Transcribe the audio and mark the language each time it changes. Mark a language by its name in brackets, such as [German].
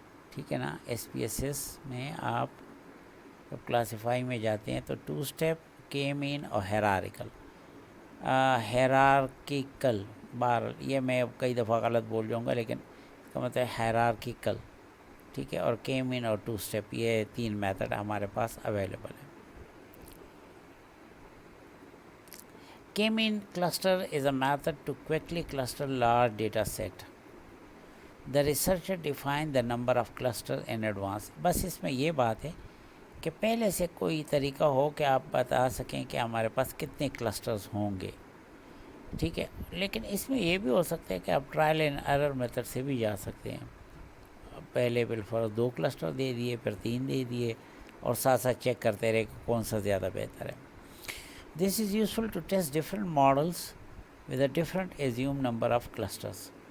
[Urdu] ٹھیک ہے نا۔ ایس پی ایس ایس میں آپ جب کلاسیفائی میں جاتے ہیں تو ٹو سٹیپ، کے مین اور ہیرارکل۔ ہیرارکیکل، یہ میں کئی دفعہ غلط بول جاؤں گا، لیکن اس کا مطلب ہیرارکیکل، ٹھیک ہے، اور کے مین اور ٹو سٹیپ، یہ 3 میتھڈ ہمارے پاس اویلیبل ہیں۔ K-mean cluster is a method to quickly cluster large data set. [English] The researcher define the number of clusters in advance. [Urdu] بس اس میں یہ بات ہے کہ پہلے سے کوئی طریقہ ہو کہ آپ بتا سکیں کہ ہمارے پاس کتنے کلسٹرز ہوں گے، ٹھیک ہے۔ لیکن اس میں یہ بھی ہو سکتا ہے کہ آپ ٹرائل اینڈ ایرر میتھڈ سے بھی جا سکتے ہیں۔ پہلے بالفرض 2 کلسٹر دے دیے، پھر 3 دے دیے، اور ساتھ ساتھ چیک کرتے رہے کہ کون سا زیادہ بہتر ہے۔ This is useful to test different models with a different assumed number of clusters.